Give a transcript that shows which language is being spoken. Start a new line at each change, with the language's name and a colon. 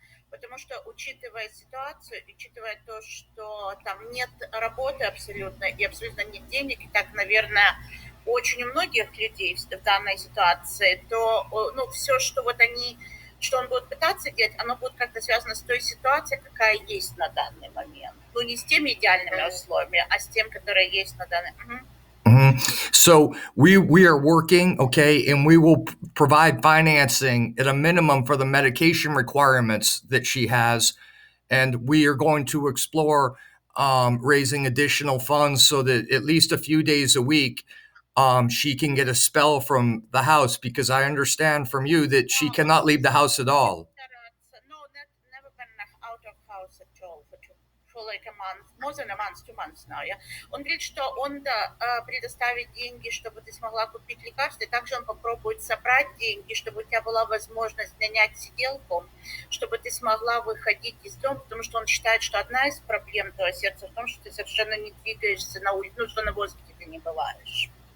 Russian: Потому что, учитывая ситуацию, учитывая то, что там нет работы абсолютно и абсолютно нет денег, и так, наверное, очень у многих людей в данной ситуации, то все, что он будет пытаться делать, оно будет как-то связано с той ситуацией, какая есть на данный момент. Ну, не с теми идеальными условиями, а с тем, которые есть на данный момент.
English: So we are working, okay, and we will provide financing at a minimum for the medication requirements that she has, and we are going to explore raising additional funds so that at least a few days a week she can get a spell from the house, because I understand from you that she cannot leave the house at all. No, never been out of house at all for for like a month, more than a month, 2 months now, yeah.
Russian: Он говорит, что он предоставит деньги, чтобы ты смогла купить лекарства, и также он попробует собрать деньги, чтобы у тебя была возможность нанять сиделку, чтобы ты смогла выходить из дома, потому что он считает, что одна из проблем твоего сердца в том, что ты совершенно не двигаешься на улице, ну, что на воздухе ты не бываешь.